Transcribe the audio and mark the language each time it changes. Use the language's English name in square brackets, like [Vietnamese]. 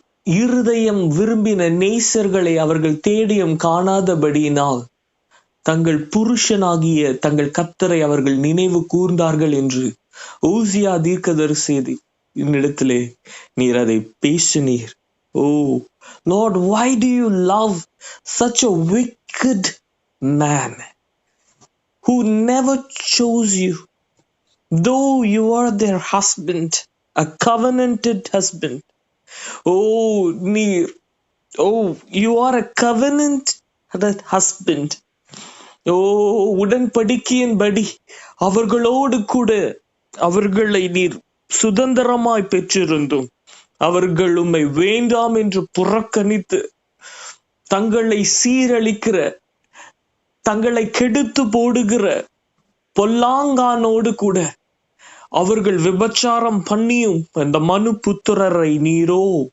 [Tamil] இருதயம் விரும்பின நேசர்களை அவர்கள் தேடியும் காணாதபடியினால் தங்கள் புருஷனாகிய தங்கள் கர்த்தரை அவர்கள் நினைவு கூர்ந்தார்கள் என்று ஓசியா தீர்க்கதரிசி என்னிடத்திலே நீர் அதை பேசினீர். [English] Oh Lord, why do you love such a wicked man who never chose you, though you are their husband, a covenanted husband? Oh, near. Oh, you are a covenanted husband. [Tamil] Oh, உடன்படிக்கையின்படி அவர்களோடு கூட அவர்களை நீர் சுதந்திரமாய் பெற்றிருந்தும் அவர்கள் உம்மை வேண்டாம் என்று புறக்கணித்து தங்களை சீரழிக்கிற, தங்களை கெடுத்து போடுகிற பொல்லாங்கானோடு கூட அவர்கள் விபச்சாரம் பண்ணியும் அந்த மனு புத்திரரை நீரோ